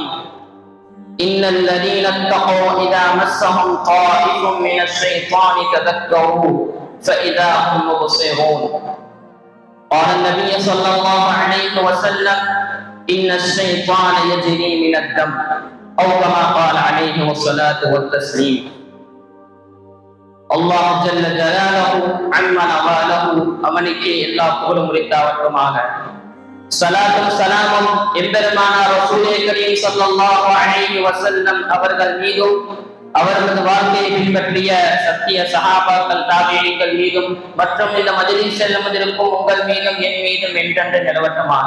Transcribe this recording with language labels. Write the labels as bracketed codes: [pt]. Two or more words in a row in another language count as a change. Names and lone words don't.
[ar] إن الذين اتقوا إذا مسهم طائف من الشيطان تذكروا فإذا هم مبصرون. قال النبي صلى الله عليه وسلم: إن الشيطان يجري من الدم، أو كما قال عليه الصلاة والتسليم. الله جل جلاله عما نواله [ta] அவனுக்கே எல்லா புகழும் உரித்தாவட்டுமாக. ஸலாத்தும் ஸலாமும் எம்பெருமானார் ரசூலே கரீம் [ar] صلى الله عليه وسلم [ta] அவர்கள் மீதும் அவர்களது வாழ்க்கையை பின்பற்றிய சத்திய சஹாபாக்கள் தாபிஈன்கள் மீதும் மற்றும் இந்த மஜ்லிஸில் செல்லமதிருக்கும் உங்கள் மீதும் என் மீதும் என்றென்று நிலவட்டமாக.